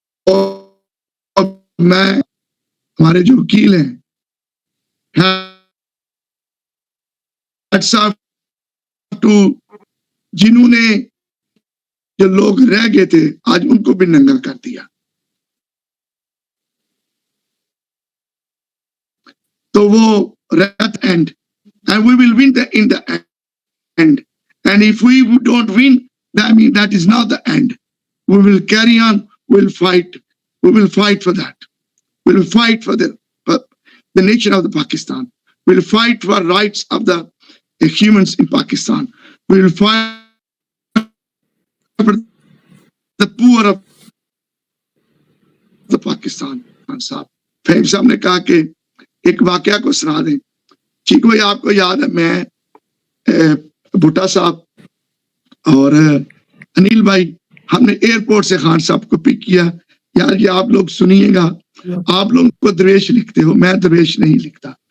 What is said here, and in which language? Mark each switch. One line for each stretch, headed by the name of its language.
Urdu: اور میں ہمارے جو وکیل ہیں جنہوں نے جو لوگ رہ گئے تھے آج ان کو بھی ننگا کر دیا. تو وہ ریت and
English: and we will win in the end. And if we don't win, that means that is not the end. We will carry on. We'll fight. We will fight for that. We will fight for the nation of the Pakistan. We will fight for rights of the humans in Pakistan. We will fight for the poor of the Pakistan.
Urdu: Fahim صاحب نے کہا کہ ایک واقعہ کو سنا دیں. چیکو بھائی آپ کو یاد ہے, میں بھٹا صاحب اور انیل بھائی ہم نے ایئرپورٹ سے خان صاحب کو پک کیا. یار یہ آپ لوگ سنیے گا, آپ لوگ کو درویش لکھتے ہو, میں درویش نہیں لکھتا.